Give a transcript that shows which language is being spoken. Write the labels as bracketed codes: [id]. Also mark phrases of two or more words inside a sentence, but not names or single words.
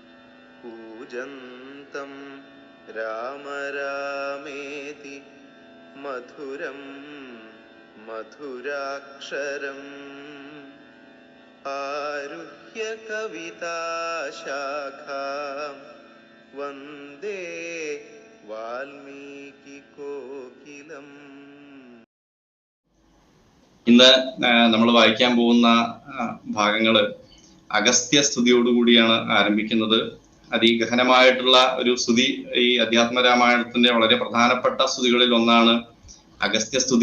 [sa] पूजन्तं राम रामेति मधुरं मधुराक्षरम् आरुह्य कविताशाखां वन्दे വാൽമീകികോകിലം. [ml] ഇന്ന് നമ്മൾ വായിക്കാൻ പോകുന്ന ഭാഗങ്ങള് അഗസ്ത്യസ്തുതിയോടുകൂടിയാണ് ആരംഭിക്കുന്നത്. അതിഗഹനമായിട്ടുള്ള ഒരു സ്തുതി. ഈ അധ്യാത്മരാമായണത്തിന്റെ വളരെ പ്രധാനപ്പെട്ട സ്തുതികളിൽ ഒന്നാണ് അഗസ്ത്യസ്തുതി.